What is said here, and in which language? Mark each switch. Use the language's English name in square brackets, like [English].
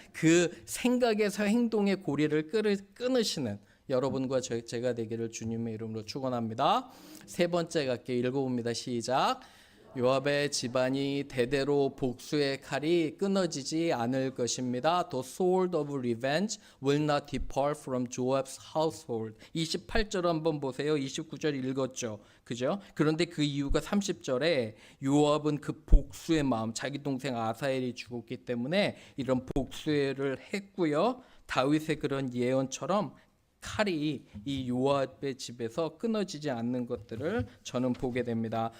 [Korean] 그 생각에서 행동의 고리를 끊으시는 여러분과 제가 되기를 주님의 이름으로 축원합니다. 세 번째 갈게요. 읽어봅니다. 시작. 요압의 집안이 대대로 복수의 칼이 끊어지지 않을 것입니다. [English] The sword of revenge will not depart from Joab's household. [Korean] 28절 한번 보세요. 29절 읽었죠. 그죠? 그런데 그 이유가 30절에 요압은 그 복수의 마음, 자기 동생 아사엘이 죽었기 때문에 이런 복수를 했고요. 다윗의 그런 예언처럼 칼이 이 요압의 집에서 끊어지지 않는 것들을 저는 보게 됩니다.